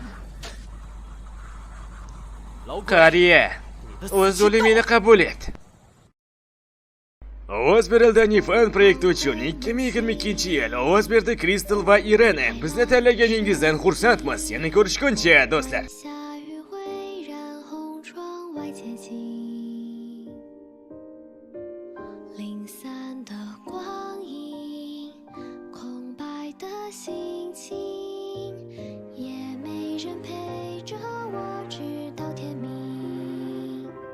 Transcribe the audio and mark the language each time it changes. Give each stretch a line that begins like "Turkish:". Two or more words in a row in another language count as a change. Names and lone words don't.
Uzbek: Qariya, o'z o'limingni qabul et. Ovoz berildi Nifan proyekti uchun 2022-yil. Ovoz berdi Kristal va Irene. Bizni tanlaganingizdan xursandmiz. Yana ko'rishguncha, do'stlar.
Chinese: 下雨会染红窗外街景，零散的光影，空白的心情，也没人陪着我直到天明。